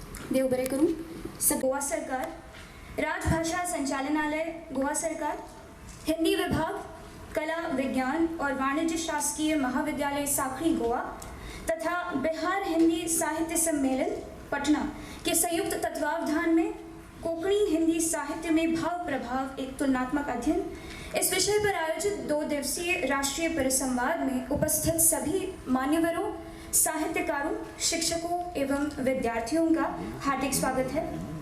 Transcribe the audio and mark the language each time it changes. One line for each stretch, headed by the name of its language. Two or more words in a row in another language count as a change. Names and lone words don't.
Konkani: देव बरे करूं।
Hindi: सब गोवा सरकार, राजभाषा संचालनालय गोवा सरकार, हिंदी विभाग, कला विज्ञान और वाणिज्य शासकीय महाविद्यालय साखड़ी गोवा तथा बिहार हिंदी साहित्य सम्मेलन पटना के संयुक्त तत्वावधान में कोंकणी हिंदी साहित्य में भाव प्रभाव एक तुलनात्मक अध्ययन इस विषय पर आयोजित 2 दिवसीय राष्ट्रीय परिसंवाद में उपस्थित सभी मान्यवरों, साहित्यकारों, शिक्षकों एवं विद्यार्थियों का हार्दिक स्वागत है।